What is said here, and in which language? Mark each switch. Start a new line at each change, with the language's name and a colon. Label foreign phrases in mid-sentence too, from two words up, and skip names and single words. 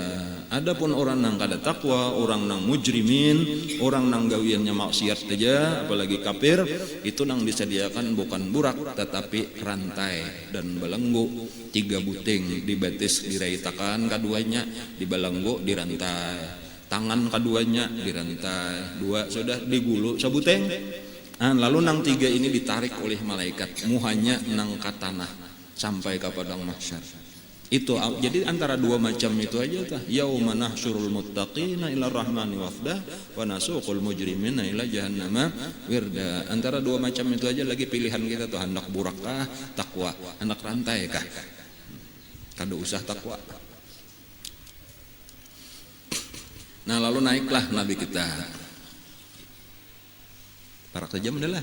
Banjar: Adapun orang nang kada takwa, orang nang mujrimin, orang nang gawiannya maksiat aja apalagi kafir, itu nang disediakan bukan burak tetapi rantai dan belenggu 3 buting dibatis diraitakan, keduanya dibelenggu dirantai. Tangan keduanya dirantai, 2 sudah digulu sabuteng. Lalu nang 3 ini ditarik oleh malaikat, muhanya nang ke tanah sampai ke padang mahsyar. Itu jadi antara 2 macam itu aja tah.
Arabic: يوم نحشر المتقين إلى الرحمن وفدا ونسوق المجرمين إلى جهنم وردا.
Banjar: Antara 2 macam itu aja lagi pilihan kita tuh, hendak burak kah, takwa, hendak rantai kah. Kada usah takwa. Nah, lalu naiklah Nabi kita. Parak saja mendalah.